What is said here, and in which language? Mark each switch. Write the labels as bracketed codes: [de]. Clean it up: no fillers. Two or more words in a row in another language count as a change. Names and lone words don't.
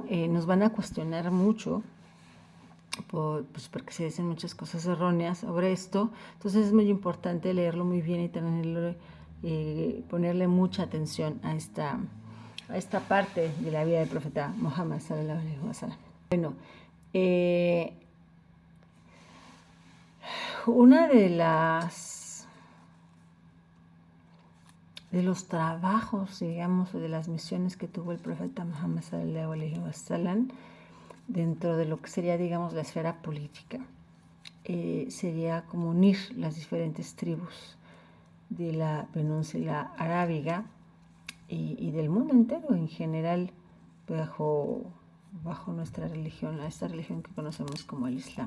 [es] Nos van a cuestionar mucho, pues porque se dicen muchas cosas erróneas sobre esto. Entonces es muy importante leerlo muy bien y tenerlo, ponerle mucha atención a esta parte de la vida del profeta Muhammad [ar] صلى الله عليه وسلم. [es] Bueno, una de los trabajos, digamos, de las misiones que tuvo el profeta Muhammad [ar] صلى الله عليه وسلم [es] dentro de lo que sería, digamos, la esfera política, sería como unir las diferentes tribus de la península arábiga y del mundo entero en general bajo nuestra religión, esta religión que conocemos como el Islam.